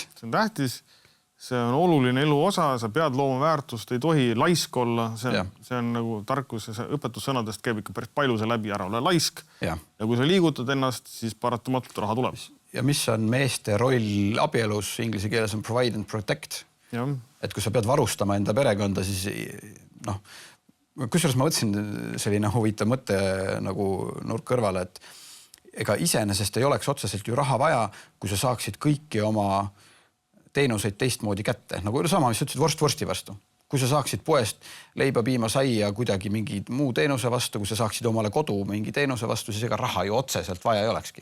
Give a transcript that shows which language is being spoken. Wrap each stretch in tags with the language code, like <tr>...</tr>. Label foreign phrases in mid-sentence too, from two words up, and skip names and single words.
<et>See on tähtis. See on oluline elu osa, sa pead looma väärtust, ei tohi laisk olla. See on nagu tarkus ja õpetussõnadest käib ikka päris palju see läbi ära, ole laisk. Ja kui sa liigutad ennast, siis paratamatult raha tuleb. Ja mis on meeste roll abielus, inglise keeles on</et> <en>provide and protect.</en> <et>Ja. Et kui sa pead varustama enda perekonda, siis kusjuures ma võtsin selline huvitav mõte nagu nurk kõrvale, et ega iseenesest ei oleks otseselt ju raha vaja, kui sa saaksid kõiki oma teenuseid teistmoodi kätte. Nagu sama, mis ütlesid vorst vorsti vastu. Kui sa saaksid poest leiba, piima, saia kuidagi mingi muu teenuse vastu, kui sa saaksid omale kodu mingi teenuse vastu, siis ega raha ju otseselt vaja ei olekski.</et>